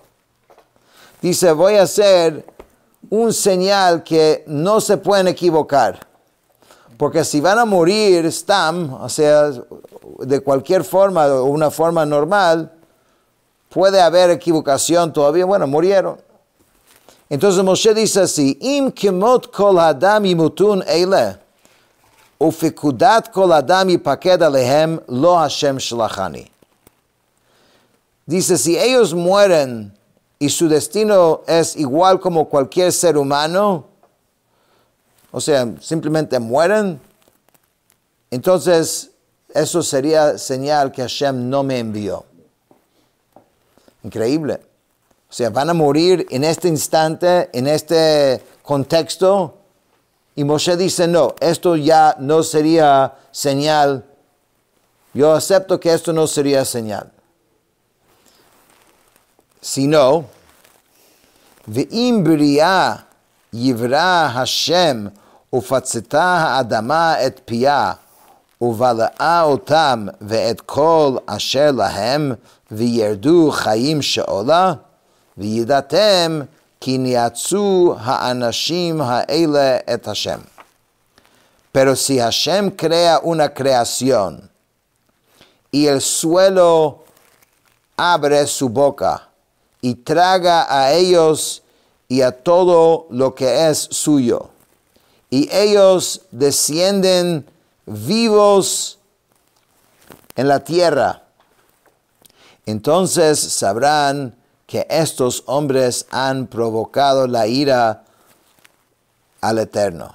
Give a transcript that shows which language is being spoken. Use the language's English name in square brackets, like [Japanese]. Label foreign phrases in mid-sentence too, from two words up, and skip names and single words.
[Spanish] Dice, voy a hacer un señal que no se pueden equivocar. Porque si van a morir, stam, o sea, de cualquier forma, o una forma normal, puede haber equivocación todavía. Bueno, murieron. Entonces Moshe dice así, [Hebrew] אם כמות כל אדם ימתון אלה ופקדת כל אדם יפקד עליהם לא השם שלחני. [Spanish] Dice, si ellos mueren y su destino es igual como cualquier ser humano, o sea, simplemente mueren, entonces eso sería señal que Hashem no me envió. Increíble. O sea, van a morir en este instante, en este contexto, y Moshe dice, no, esto ya no sería señal. Yo acepto que esto no sería señal. Sino, [Hebrew] ואם בריאה יברא השם ופצתה האדמה את פיה ובלעה אתם ואת כל אשר להם וירדו חיים שאלה וידעתם כי נאצו האנשים האלה את השם. [Spanish] Pero si Hashem crea una creación y el suelo abre su boca y traga a ellos y a todo lo que es suyo, y ellos descienden vivos en la tierra, entonces sabrán que estos hombres han provocado la ira al Eterno.